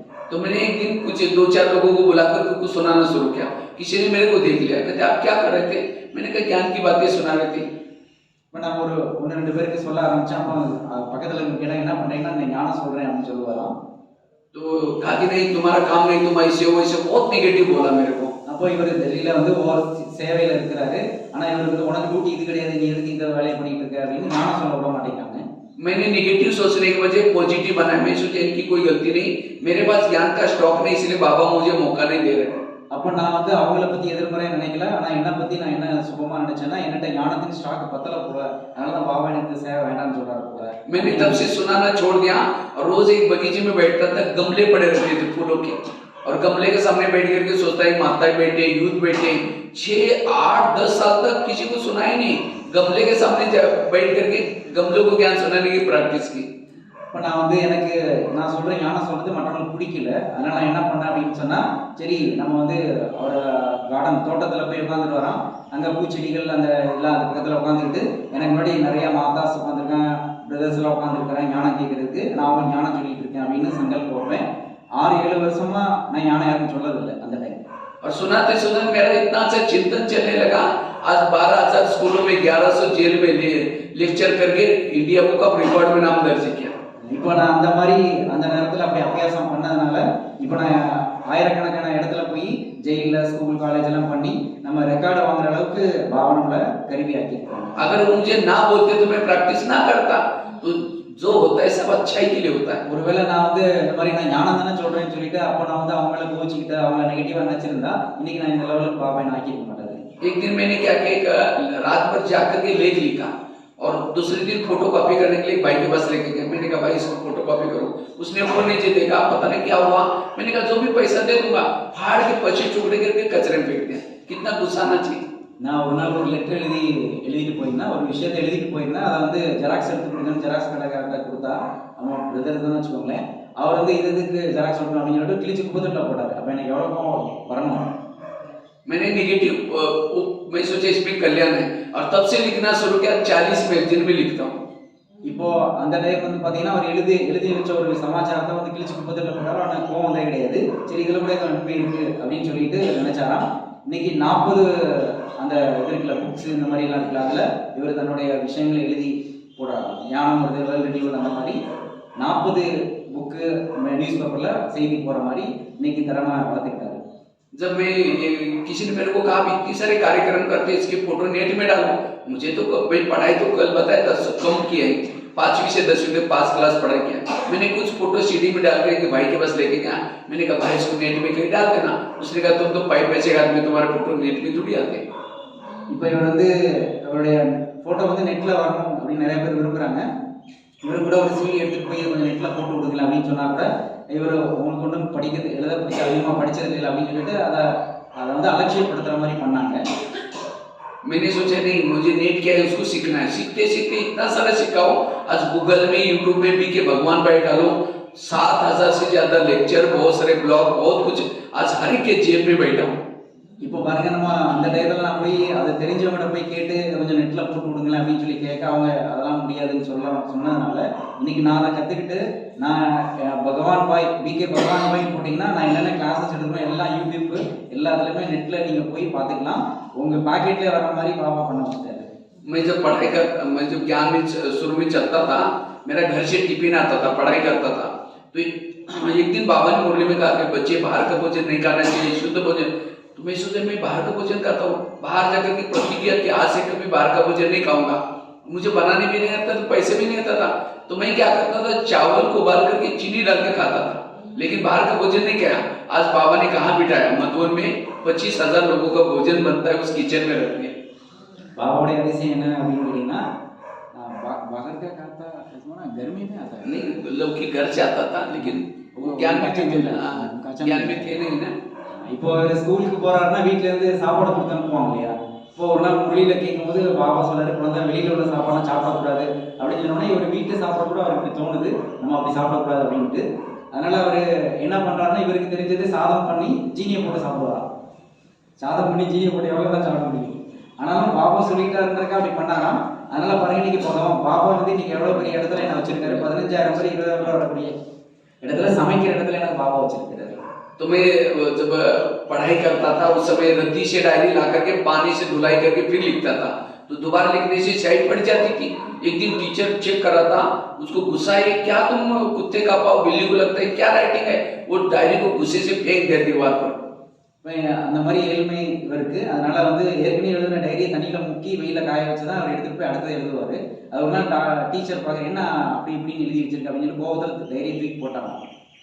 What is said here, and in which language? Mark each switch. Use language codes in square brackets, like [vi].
[hi] तो मैंने एक दिन कुछ 2-4 लोगों को बुलाकर कुछ सुनाना शुरू किया। किसी ने मेरे को देख लिया, कहते आप क्या कर रहे थे, मैंने कहा ज्ञान की बातें सुना रही थी। [ta] இப்போ நான் ஒரு 1-2 பேருக்கு சொல்ல ஆரம்பிச்சேன். அப்போ பக்கத்துல கேட்டா என்ன பண்றீங்கன்னா நான் ஞானம் சொல்றேன் அப்படின்னு சொல்லுவாராம். [hi] तो कहा कि नहीं तुम्हारा काम नहीं, तुम ऐसे हो वैसे, बहुत नेगेटिव बोला मेरे को। [ta] அப்போ இவர் டெல்லியில வந்து ஓவர் சேவையில இருக்கிறாரு, ஆனா இவருக்கு வந்து உனக்கு டியூட்டி இது கிடையாது, நீ எதுக்கு இந்த வேலையை பண்ணிட்டு இருக்க அப்படின்னு ஞானம் சொல்ல விட மாட்டேங்கிறாங்க. [hi] मैंने नेगेटिव सोचने की वजह पॉजिटिव बनाया। मैं सोचा इनकी कोई गलती नहीं, मेरे पास ज्ञान का स्टॉक नहीं, इसलिए बाबा मुझे मौका नहीं दे रहे। [ta] அப்போ நான் வந்து அவங்கள பத்தி எதிர்மறையா நினைக்கல, ஆனா என்னை பத்தி நான் என்ன சுகமா நினைச்சேன்னா என்கிட்ட ஞானத்தின் ஸ்டாக் பத்தல போல, அதனாலதான் பாபா எனக்கு சேவை வேண்டாம்னு சொல்றாரு போல. [hi] मैंने तब से सुनाना छोड़ दिया और रोज एक बगीचे में बैठता था, गमले पड़े रहते थे फूलों के, और गमले के सामने बैठ करके सोचता है माता बैठे, यूथ बैठे, 6, 8, 10 साल तक किसी को सुना ही नहीं। गमले के सामने बैठ करके गमलों को ज्ञान सुनाने की प्रैक्टिस की। [ta] இப்போ நான் வந்து எனக்கு நான் சொல்கிறேன் ஞானம் சொல்கிறது மற்றவங்களுக்கு பிடிக்கல. அதனால் நான் என்ன பண்ணேன் அப்படின்னு சொன்னால், சரி நம்ம வந்து அவரோட கார்டன் தோட்டத்தில் போய் உட்காந்துட்டு வரோம். அங்கே பூச்செடிகள் அந்த எல்லாம் அந்த பக்கத்தில் உட்காந்துக்கிட்டு எனக்கு முன்னாடி நிறையா மாதாஸ் உட்காந்துருக்கேன், பிரதர்ஸ்லாம் உட்காந்துருக்கிறேன் ஞானம் கேட்குறதுக்கு. நான் அவங்க ஞானம் சொல்லிட்டு இருக்கேன் அப்படின்னு சங்கல்பம் வைப்பேன். 6-7 வருஷமா நான் ஞானம் யாருக்கும் சொல்லதில்லை அந்த டைம். [hi] और सुनाते सुनाते मेरा इतना अच्छा चिंतन चलने लगा। आज 12,000 स्कूलों में 1100 जेल में लेक्चर करके इंडिया बुक ऑफ रिकॉर्ड में नाम दर्ज किया। [ta] இப்போ நான் அந்த மாதிரி அந்த நேரத்தில் அப்படி அபியாசம் பண்ணதுனால இப்போ நான் ஆயிரக்கணக்கான இடத்துல போய் ஜெயிலில் ஸ்கூல் காலேஜ் எல்லாம் பண்ணி நம்ம ரெக்கார்டு வாங்குற அளவுக்கு பாவனங்களை கருவியாக்கியிருக்கோம். [hi] अगर मुझे ना बोलते तो मैं प्रैक्टिस ना करता। तो जो होता है सब अच्छाई के लिए होता है। [ta] ஒருவேளை நான் வந்து இந்த மாதிரி நான் ஞானம் தானே சொல்றேன்னு சொல்லிட்டு அப்போ நான் வந்து அவங்கள கோச்சிக்கிட்டு அவங்கள நெகட்டிவா நினைச்சிருந்தா இன்னைக்கு நான் இந்த லெவலுக்கு பாப்பேன் ஆக்கிக்க மாட்டேன். [hi] एक दिन मैंने क्या किया, एक रात भर जाकर के लेख लिखा और दूसरे दिन फोटो कॉपी करने के लिए भाई के पास लेके गए। मैंने कहा भाई इसको फोटो कॉपी करो। उसने ऊपर नीचे देखा, पता नहीं क्या हुआ। मैंने कहा जो भी पैसा दे दूंगा, फाड़ के 25 टुकड़े करके कचरे में फेंक दिया। कितना गुस्सा आना चाहिए। [ta] நான் ஒரு நாள் ஒரு லெட்டர் எழுதிட்டு போயிருந்தேன், ஒரு விஷயத்தை எழுதிட்டு போயிருந்தேன். அதை வந்து ஜெராக்ஸ் எடுத்து கொடுங்கன்னு ஜெராக்ஸ் கடைக்காரர்கிட்ட கொடுத்தா, அவன் பிரதர் தான் வச்சுக்கோங்களேன், அவர் வந்து இதுக்கு ஜெராக்ஸ் கொடுக்கணும் அப்படின்னு சொல்லிட்டு கிழிச்சு குப்பத்துட்டு போட்டார். அப்போ எனக்கு எவ்வளோ வரணும். [hi] मैंने नेगेटिव मैं सोचा इसमें कल्याण है और तब से लिखना शुरू किया। 40 मैगजीन में लिखता हूँ। [ta] இப்போ அந்த டைம் வந்து பார்த்தீங்கன்னா அவர் எழுதி வச்ச ஒரு சமாச்சாரத்தை வந்து கிழிச்சு குப்பத்துட்டு போட்டாலும் அவனுக்கு கோவம் வந்தே கிடையாது. சரி இதில் கூட நன்மை இருக்கு அப்படின்னு சொல்லிட்டு நினைச்சாராம். இன்னைக்கு 40 அந்த இது இருக்குல்ல புக்ஸ் இந்த மாதிரி எல்லாம் இருக்குல்ல, அதில் இவர் தன்னுடைய விஷயங்களை எழுதி போடுறாரு. ஞானம் வருது, வேர்ல்ட் ரினியூவல் அந்த மாதிரி 40 புக்கு நியூஸ் பேப்பரில் செய்தி போகிற மாதிரி இன்னைக்கு திறமை வளர்த்துக்கிட்டாரு. [hi] जब मैं किसी ने मेरे को कहा इतनी सारे कार्यक्रम करते इसकी फोटो नेट में डालो, मुझे तो भाई पढ़ाई तो कल बताया 10 कम किया है, 5वीं से 10वीं तक 5 क्लास पढ़ाई किया। मैंने कुछ फोटो सीडी में डाल के भाई के पास लेके गया। मैंने कहा भाई इसको नेट में कहीं डाल देना। उसने कहा तुम तो 5 पैसे का आदमी, तुम्हारे फोटो नेट में थोड़ी आते। [ta] இப்போ இவர் வந்து அவருடைய ஃபோட்டோ வந்து நெட்டில் வரணும் அப்படின்னு நிறைய பேர் விரும்புகிறாங்க. இவர் கூட ஒரு சீடி எடுத்துகிட்டு போய் கொஞ்சம் நெட்டில் போட்டு விடுங்களேன் அப்படின்னு சொன்னால் கூட இவர் உங்களுக்கு ஒன்றும் படிக்கிறது எழுத படிக்க அதிகமாக படித்தது இல்லை அப்படின்னு சொல்லிட்டு அதை வந்து அலட்சியப்படுத்துகிற மாதிரி பண்ணாங்க. [hi] मैंने सोचा नहीं, मुझे नेट क्या है उसको सीखना है। सीखते सीखते इतना सारा सीखा हूँ। आज गूगल में यूट्यूब में भी के भगवान भाई डालो, 7,000 से ज्यादा लेक्चर, बहुत सारे ब्लॉग, बहुत कुछ आज हर एक के जेब में बैठा हूँ। [ta] இப்போ பாருங்க, நம்ம அந்த டயத்தில் நான் போய் அதை தெரிஞ்சவங்கள்ட்ட போய் கேட்டு கொஞ்சம் நெட்டில் போட்டு விடுங்களேன் அப்படின்னு சொல்லி கேட்க அவங்க அதெல்லாம் முடியாதுன்னு சொன்னதுனால இன்னைக்கு நான் அதை கற்றுக்கிட்டு நான் பகவான் பாய் பிகே பகவான் பாய் போட்டிங்கன்னா நான் என்னென்ன கிளாஸஸ் எடுக்கிறோம் எல்லாம் யூடியூப் எல்லாத்துலேயுமே நெட்டில் நீங்கள் போய் பார்த்துக்கலாம். உங்கள் பாக்கெட்லேயே வர மாதிரி பாபா பண்ண வச்சுட்டாரு. [hi] मैं जब ज्ञान में शुरू में चलता था, मेरा घर से टिफिन आता था, पढ़ाई करता था। तो एक दिन बाबा ने मुरली में कहा कि बच्चे बाहर का भोजन नहीं खाना चाहिए, शुद्ध भोजन। तो मैं सोचा मैं बाहर का भोजन करता हूँ, बाहर जाकर के प्रतिज्ञा कि आज से कभी बाहर का भोजन नहीं खाऊंगा। मुझे बनाने भी नहीं आता, तो पैसे भी नहीं आता था। तो मैं क्या करता था, चावल को उबाल करके चीनी डाल के खाता था, लेकिन बाहर का भोजन नहीं खाया। आज बाबा ने कहाँ बिठाया, मधुबन में 25,000 लोगों का भोजन बनता है, उस किचन में रख दिया। [ta] பாபாவுடைய அதிசயம் என்ன அப்படின்னு கேட்டீங்கன்னா, [hi] बाहर का खाता गर्मी में आता है नहीं, लोग के घर से आता था, लेकिन वो ज्ञान में थे नहीं ना। [ta] இப்போ ஸ்கூலுக்கு போறாருன்னா வீட்டுல இருந்து சாப்பாடு கொடுத்து அனுப்புவாங்க இல்லையா. இப்போ ஒரு நாள் முரளியில கேட்கும்போது பாபா சொல்றாரு, குழந்தை வெளியில உள்ள சாப்பாடுலாம் சாப்பிடக்கூடாது அப்படின்னு சொன்னோன்னா இவர் வீட்டில் சாப்பிட கூட அவருக்கு தோணுது நம்ம அப்படி சாப்பிடக்கூடாது அப்படின்ட்டு. அதனால அவர் என்ன பண்றாருன்னா, இவருக்கு தெரிஞ்சது சாதம் பண்ணி ஜீனியை போட்டு சாப்பிடுவாராம். சாதம் பண்ணி ஜீனியை போட்டு எவ்வளோ தான் சாப்பிட முடியும். ஆனாலும் பாபா சொல்லிட்டாருன்றக்கா அப்படி பண்ணாராம். அதனால பாருங்க, இன்னைக்கு போகலாம் பாபா வந்து இன்னைக்கு எவ்வளோ பெரிய இடத்துல என்ன வச்சிருக்காரு, 15,000 பேர் 20,000 வரக்கூடிய இடத்துல சமைக்கிற இடத்துல எனக்கு பாபா வச்சிருக்காரு. [hi] तो मैं जब पढ़ाई करता था उस समय रद्दी से डायरी ला करके पानी से धुलाई करके फिर लिखता था। तो दोबारा लिखने से शायद पड़ जाती थी। एक दिन टीचर चेक कर रहा था, उसको गुस्सा है, क्या तुम कुत्ते का पाव बिल्ली को लगता है, क्या राइटिंग है। वो डायरी को गुस्से से फेंक दिया दीवार पर। [ta] அந்த மாதிரி ஏழ்மை இருக்கு. அதனால வந்து ஏற்கனவே எழுதின டைரியை தண்ணியில் முக்கி வெயில காய வச்சு தான் அவர் எடுத்துட்டு போய் அடுத்தது எழுதுவார். அது ஒரு நாள் டீச்சர் பார்க்க என்ன அப்படி இப்படின்னு எழுதி வச்சிருக்க அப்படின்னு சொல்லி கோபத்தில் டைரியை தூக்கி போட்டாங்க.